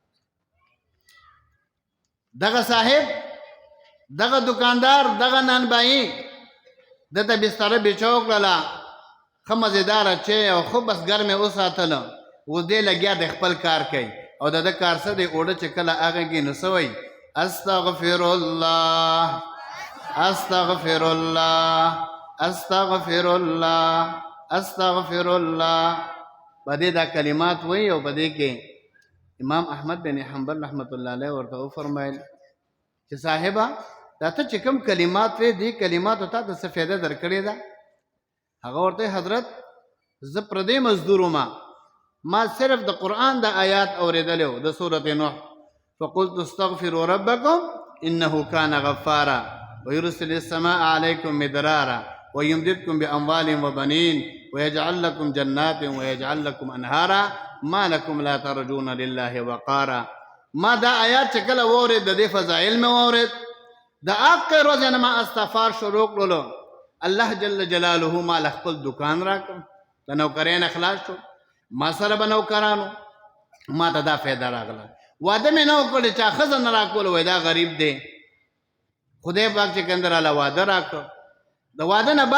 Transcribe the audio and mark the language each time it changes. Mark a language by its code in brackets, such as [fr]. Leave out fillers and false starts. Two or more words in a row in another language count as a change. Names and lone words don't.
[ps] دغه صاحب دغه دکاندار دغه نانبایي دته بستره بچو کړله ښه مزېداره چای او ښه بس ګرمې وساتله اوس دې لګیا د خپل کار کوي او د ده کار څه دی اوړه چې کله هغه کې نو څه وایي [ar] استغفر الله استغفر الله استغفر الله استغفر الله [ps] په دې دا کلمات وایي او په دې کې امام احمد بن حنبل [ar] رحمت الله علیه [ps] ورته وفرمایل چې صاحبه دا ته چې کوم کلمات وې دې کلماتو ته د څه فایده درکړې ده هغه ورته حضرت زه پردې مزدور ما صرف د قرآن د آیات اورېدلی و د سورة نوح [ar] فقلت استغفروا ربکم انه کان غفارا ويرسل السماء علیکم مدرارا ويمددكم بأموال وبنين ويجعل لكم جنات ويجعل لكم أنهارا ما لكم لا ترجون لله وقارا [ps] ما دا آیات چې کله وورید د دې فضایل مې وورید د آخر ورځې نه ما استغفار شروع کړلو [ar] الله جل جلاله [ps] ما له خپل دکان راکړ د نوکرۍ نه خلاص شو ما سره به نوکرانو ما ته دا فایده راغله واده مې نه وکړی چا ښځه نه راکول وایي دا غریب دی خدای پاک چې کوم راله واده راکړ د واده نه